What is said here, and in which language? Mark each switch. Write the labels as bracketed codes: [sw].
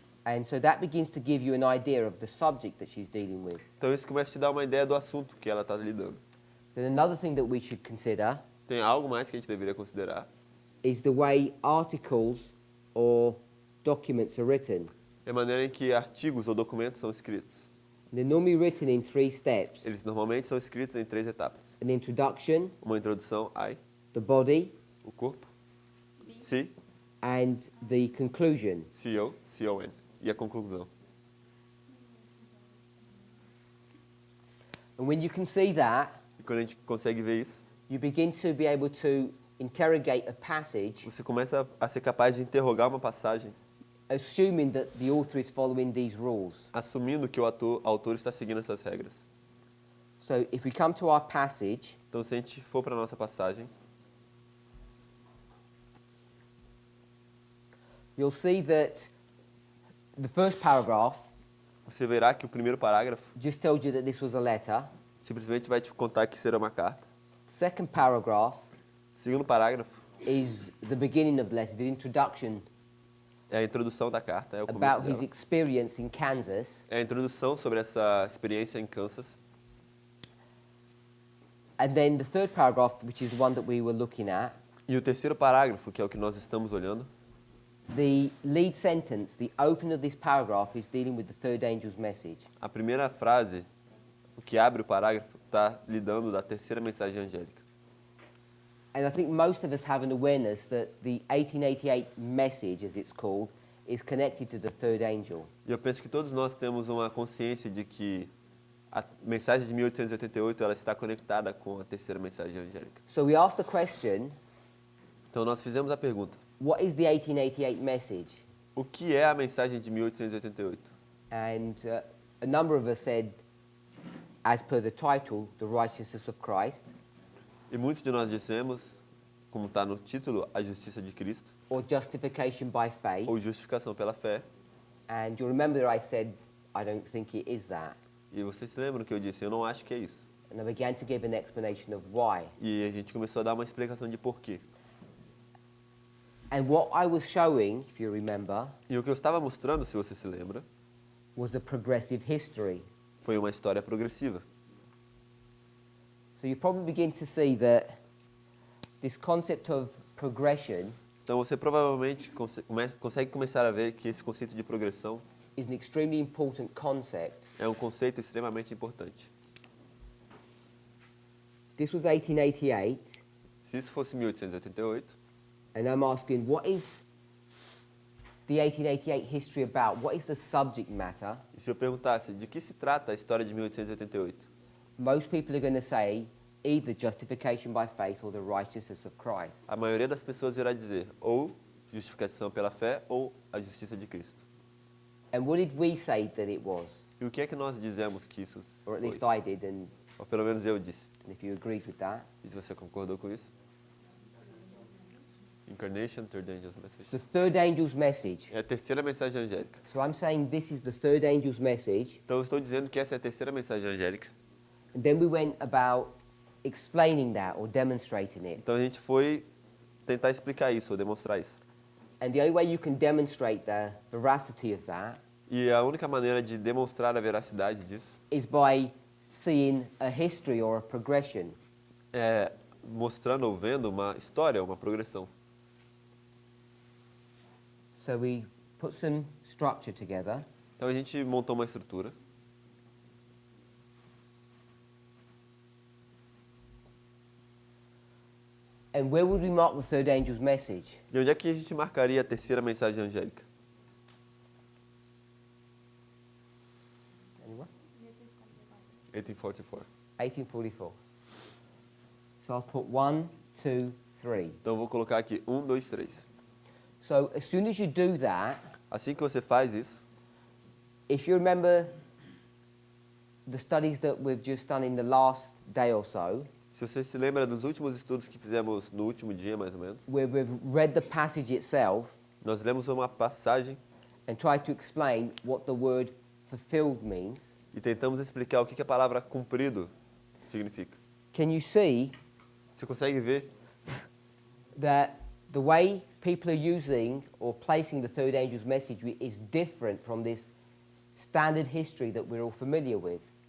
[en] And so that begins to give you an idea of the subject that she's dealing with. [pt] Então isso começa a te dar uma ideia do assunto que ela está lidando. [en] Then another thing that we should consider [pt] Tem algo mais que a gente deveria considerar? [en] is the way articles or documents are written. [pt] É a maneira em que artigos ou documentos são escritos. [en] They're normally written in 3 steps. [pt] Eles normalmente são escritos em 3 etapas. [en] An introduction, [pt] Uma introdução, I, [en] the body, [pt] o corpo, C, [en] and the conclusion. [pt] C-O, C-O-N, e a conclusão. [en] And when you can see that, [pt] E quando a gente consegue ver isso, [en] you begin to be able to interrogate a passage [pt] você começa a ser capaz de interrogar uma passagem [en] assuming that the author is following these rules. [pt] assumindo que o autor está seguindo essas regras. [en] So if we come to our passage, [pt] Então, se a gente for para a nossa passagem, [en] you'll see that the first paragraph [pt] você verá que o primeiro parágrafo [en] just tells you that this was a letter. [pt] simplesmente vai te contar que será uma carta. [en] Second paragraph [pt] O segundo parágrafo [en] is the beginning of the letter, the introduction [pt] é a introdução da carta, é o começo [en] about his [pt] dela. [en] experience in Kansas. [pt] É a introdução sobre essa experiência em Kansas. [en] And then the third paragraph, which is the one that we were looking at, [pt] E o terceiro parágrafo, que é o que nós estamos olhando, [en] the lead sentence, the opening of this paragraph is dealing with the third angel's message. [pt] a primeira frase, o que abre o parágrafo, está lidando da terceira mensagem angélica. [en] And I think most of us have an awareness that the 1888 message, as it's called, is connected to the third angel. [pt] E eu penso que todos nós temos uma consciência de que a mensagem de 1888 ela está conectada com a terceira mensagem angélica. [en] So we asked the question, [pt] Então nós fizemos a pergunta: [en] what is the 1888 message? [pt] o que é a mensagem de 1888? [en] And a number of us said, as per the title, the righteousness of Christ, [pt] E muitos de nós dissemos, como está no título, a justiça de Cristo, [en] or justification by faith. [pt] ou justificação pela fé. [en] And you'll remember that I said, I don't think it is that. [pt] E vocês se lembram que eu disse, eu não acho que é isso. [en] And I began to give an explanation of why. [pt] E a gente começou a dar uma explicação de porquê. [en] And what I was showing, if you remember, [pt] E o que eu estava mostrando, se você se lembra, [en] was a progressive history. [pt] foi uma história progressiva. [en] So you probably begin to see that this concept of progression [pt] Então você provavelmente consegue começar a ver que esse conceito de progressão [en] is an extremely important concept. [pt] é um conceito extremamente importante. [en] This was 1888, Se isso fosse 1888, and I'm asking, what is the 1888 history about? What is the subject matter? [pt] e se eu perguntasse de que se trata a história de 1888, [en] Most people are going to say either justification by faith or the righteousness of Christ. [pt] a maioria das pessoas irá dizer ou justificação pela fé ou a justiça de Cristo. [en] And what did we say that it was? [pt] E o que é que nós dizemos que isso [en] Or at [pt] foi? [en] least I did, and [pt] Ou pelo menos eu disse. [en] if you agreed with that. [pt] E se você concordou com isso? [en] Incarnation, third angel's message. It's the third angel's message. [pt] É a terceira mensagem angélica. [en] So I'm saying this is the third angel's message. [pt] Então eu estou dizendo que essa é a terceira mensagem angélica. [en] And then we went about explaining that or demonstrating it. [pt] Então a gente foi tentar explicar isso, ou demonstrar isso. [en] And the only way you can demonstrate the veracity of that [pt] E a única maneira de demonstrar a veracidade disso [en] is by seeing a history or a progression. [pt] é mostrando ou vendo uma história, uma progressão. [en] So we put some structure together. [pt] Então a gente montou uma estrutura. [en] And where would we mark the third angel's message? [pt] E onde é que a gente marcaria a terceira mensagem angélica? [en] Anyone? 1844. 1844. So I'll put 1, 2, 3. [pt] Então eu vou colocar aqui 1, 2, 3. [en] So as soon as you do that, [pt] Assim que você faz isso, [en] if you remember the studies that we've just done in the last day or so, [pt] se você se lembra dos últimos estudos que fizemos no último dia, mais ou menos, [en] where we've read the passage itself [pt] nós lemos uma passagem [en] and tried to explain what the word fulfilled means, [pt] e tentamos explicar o que a palavra cumprido significa. [en] can you see [pt] Você consegue ver [en] that the way people are using or placing the third angel's message is different from this standard history that we're all familiar with?